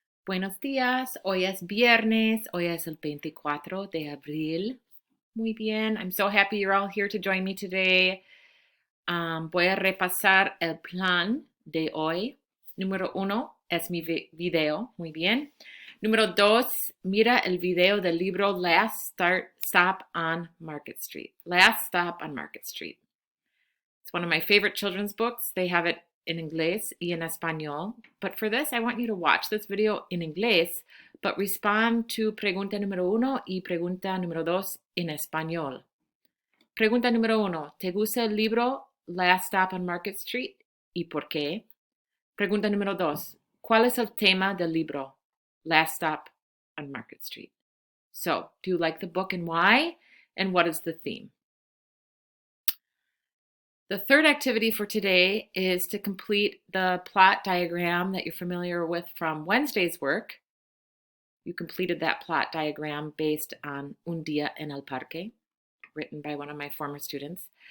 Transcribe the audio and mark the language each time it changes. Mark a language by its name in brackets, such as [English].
[Spanish] Buenos días, hoy es viernes, hoy es el 24 de abril. Muy bien, [English] I'm so happy you're all here to join me today. [Spanish] Voy a repasar el plan de hoy. Número 1 es mi video, muy bien. Número 2, mira el video del libro Last Stop on Market Street. [English] Last Stop on Market Street. It's one of my favorite children's books. They have it in [Spanish] inglés y en español. [English] But for this, I want you to watch this video in inglés, but respond to [Spanish] pregunta número 1 y pregunta número 2 en español. Pregunta número 1. ¿Te gusta el libro Last Stop on Market Street y por qué? Pregunta número 2. ¿Cuál es el tema del libro Last Stop on Market Street? [English] So, do you like the book and why? And what is the theme? The third activity for today is to complete the plot diagram that you're familiar with from Wednesday's work. You completed that plot diagram based on Un Día en el Parque, written by one of my former students.